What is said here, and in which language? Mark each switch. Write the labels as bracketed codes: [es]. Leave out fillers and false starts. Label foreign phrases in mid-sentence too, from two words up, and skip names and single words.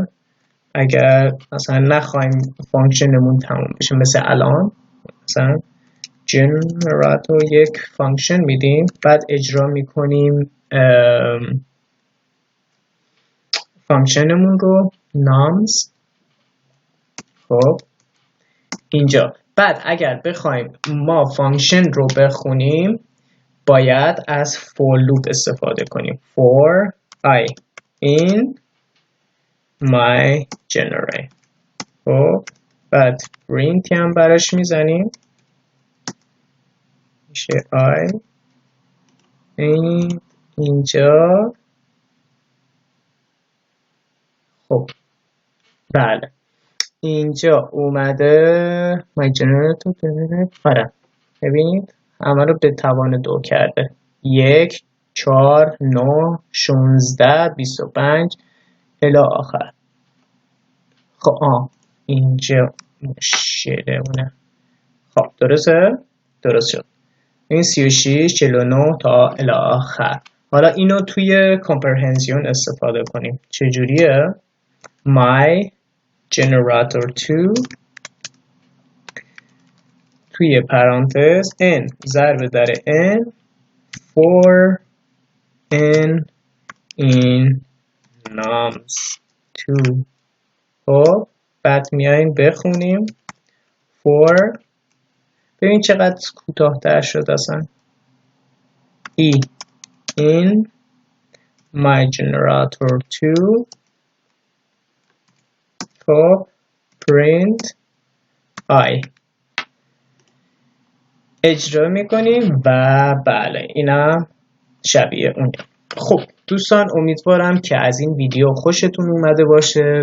[fa] اگر مثلا نخوایم فانکشنمون تموم بشه مثل الان مثلا جنراتور یک فانکشن میدیم بعد اجرا میکنیم فانکشنمون رو nouns. خب اینجا بعد اگر بخوایم ما فانکشن رو بخونیم باید از [en] for loop [fa] استفاده کنیم. [en] for I in my generate. [fa] خب بعد print هم براش میزنیم میشه I اینجا. خب بله اینجا اومده [en] my generator. [fa] آره ببینید همه رو به توان 2 کرده. 1 4 9 16 25 الی آخر. خب اینجا مشکلمونه. خب درست شد. این 36 49 تا الی آخر. حالا اینو توی کامپرهینشن استفاده کنیم. چجوریه؟ [en] my generator 2 [fa] توی پرانتز n ضرب در n [en] for n in nums 2. [fa] خب بعد میایم بخونیم for، ببین چقدر کوتاه‌تر شد اصلا، [en] e in my generator 2. [fa] خب [en] print I [fa] اجرا میکنیم و بله اینم شبیه اونه. خب دوستان امیدوارم که از این ویدیو خوشتون اومده باشه.